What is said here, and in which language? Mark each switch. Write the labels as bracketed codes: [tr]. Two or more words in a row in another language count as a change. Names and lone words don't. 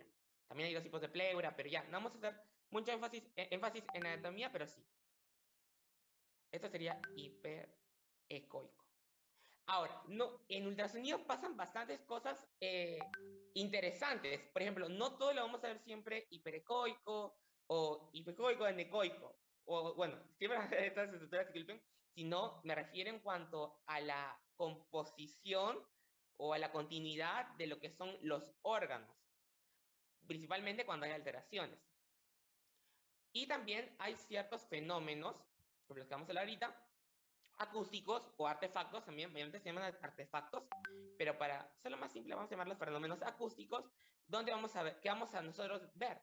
[es] También hay dos tipos de pleura, pero ya, no vamos a hacer mucho énfasis en anatomía, pero sí. Esto sería hiperecoico. Ahora, no, en ultrasonido pasan bastantes cosas interesantes. Por ejemplo, no todo lo vamos a ver siempre hiperecoico o hipecoico anecoico. O bueno, siempre van a ver estas estructuras que clipen, sino me refiero en cuanto a la composición o a la continuidad de lo que son los órganos, principalmente cuando hay alteraciones. Y también hay ciertos fenómenos, sobre los que vamos a hablar ahorita, acústicos o artefactos, también mayormente se llaman artefactos, pero para hacerlo más simple vamos a llamarlos fenómenos acústicos, donde vamos a ver, que vamos a nosotros ver.